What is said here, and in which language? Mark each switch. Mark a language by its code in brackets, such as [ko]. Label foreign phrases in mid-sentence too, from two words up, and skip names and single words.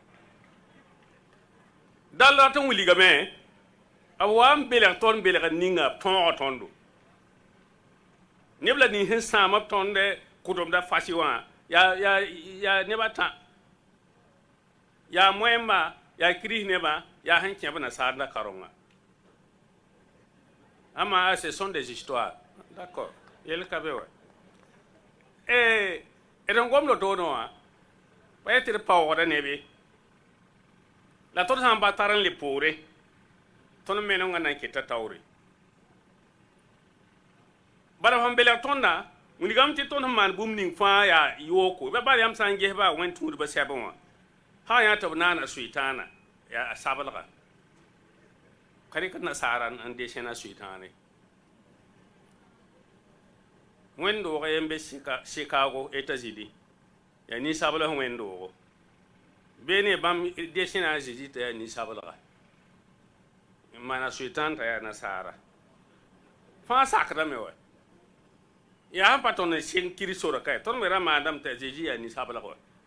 [mos] dal la tɩ n wilgame b wa n belg tõnd belg ninga b tõog tõndo neb la nins sẽn sãam b tõnd kʋdmda fasɩ wã yaa nebã tã yaa moẽmba yaa kiris nebã yaa sẽn kẽ b nasaarda karonga ama [fr] ce sont des histoires d'accord [mos] yel ka be wa d n gomdo toodẽ wã pa yetɩ d paoogda nebe la tõnd sã n ba tar n le poore tõnd menengã na n keta taoore bala fãn belg tõnda wilgame tɩ tõnd sẽn maan bũmb ning fãa yaa yooko ba bal yãmb sã n gesba wẽn-tũudbã sɛbẽ wã sã yã tɩ b naana soɩtãana yaa sablga ka rɩk nasaara n desẽna soɩtãane wẽn-doogã yen be chicago états-unis yaa ninsabl sẽn wẽn-doogo bee ne bãmb desẽna a zeezi t'a yaa ninsablga n maana soɩtãan t'a yaa nasaara fãa sakdame wa yaa sẽn pa tõnd n seng kiri sorka tõnd me ra maandame t'a zeezi yaa ninsablg wa